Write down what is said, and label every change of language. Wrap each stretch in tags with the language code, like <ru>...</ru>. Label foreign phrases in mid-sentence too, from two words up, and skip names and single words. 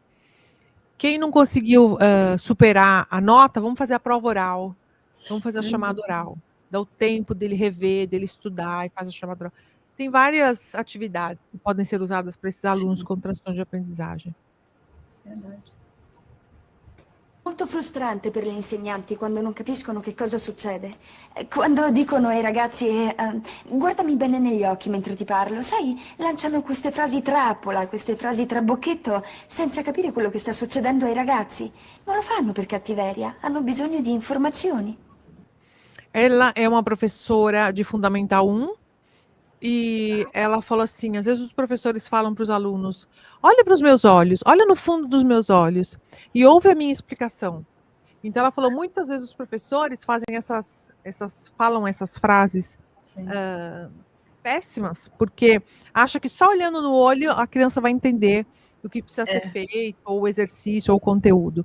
<pt>Quem não conseguiu superar a nota, vamos fazer a prova oral, vamos fazer a chamada oral, dá o tempo dele rever, dele estudar e faz a chamada oral. Tem várias atividades que podem ser usadas para esses alunos com transtorno de aprendizagem. Verdade.</pt> <it>molto frustrante per gli insegnanti quando non capiscono che cosa succede. Quando dicono ai ragazzi guardami bene negli occhi mentre ti parlo, sai, lanciano queste frasi trappola, queste frasi trabocchetto senza capire quello che sta succedendo ai ragazzi. Non lo fanno per cattiveria, hanno bisogno di informazioni.</it> <pt>Ela é uma professora de Fundamental 1 e ela falou assim, às vezes os professores falam para os alunos, olha para os meus olhos, olha no fundo dos meus olhos e ouve a minha explicação. Então ela falou, muitas vezes os professores fazem falam essas frases péssimas, porque acha que só olhando no olho a criança vai entender o que precisa ser feito, ou o exercício, ou o conteúdo.</pt>